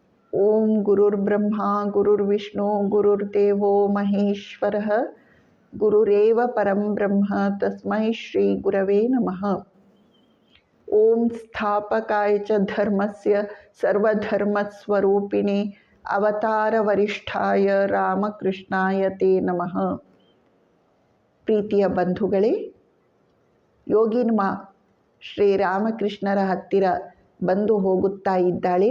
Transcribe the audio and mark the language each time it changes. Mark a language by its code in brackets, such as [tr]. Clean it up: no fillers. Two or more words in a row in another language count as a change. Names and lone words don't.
[sa] ಓಂ ಗುರುರ್ಬ್ರಹ್ಮ ಗುರುರ್ವಿಷ್ಣು ಗುರುರ್ದೇವೋ ಮಹೇಶ್ವರಃ ಗುರುರೇವ ಪರಂ ಬ್ರಹ್ಮ ತಸ್ಮೈ ಶ್ರೀ ಗುರವೇ ನಮಃ. ಓಂ ಸ್ಥಾಪಕಾಯ ಚ ಧರ್ಮಸ್ಯ ಸರ್ವಧರ್ಮಸ್ವರೂಪಿಣೆ ಅವತಾರ ವರಿಷ್ಠಾಯ ರಾಮಕೃಷ್ಣಾಯ ತೇ ನಮಃ. [kn] ಪ್ರೀತಿಯ ಬಂಧುಗಳೇ, ಯೋಗಿನ್ಮ ಶ್ರೀರಾಮಕೃಷ್ಣರ ಹತ್ತಿರ ಬಂದು ಹೋಗುತ್ತಾ ಇದ್ದಾಳೆ.